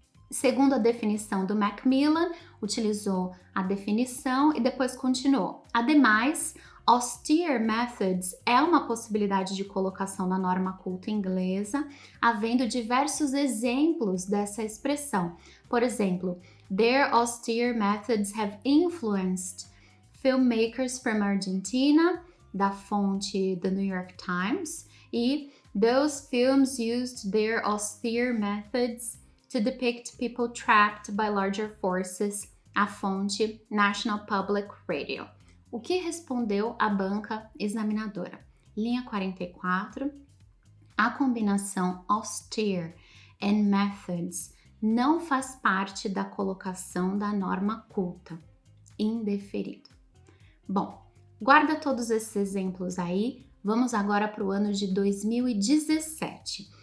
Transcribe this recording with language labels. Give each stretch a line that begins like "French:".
Portuguese: Segundo a definição do Macmillan, utilizou a definição e depois continuou. Ademais, austere methods é uma possibilidade de colocação na norma culta inglesa, havendo diversos exemplos dessa expressão. Por exemplo,
English: their austere methods have influenced filmmakers from Argentina,
Portuguese: da fonte
English: The New York Times,
Portuguese: e
English: those films used their austere methods to depict people trapped by larger forces,
Portuguese: a fonte
English: National Public Radio.
Portuguese: O que respondeu a banca examinadora? Linha 44, a combinação austere and methods não faz parte da colocação da norma culta, indeferido. Bom, guarda todos esses exemplos aí. Vamos agora para o ano de 2017.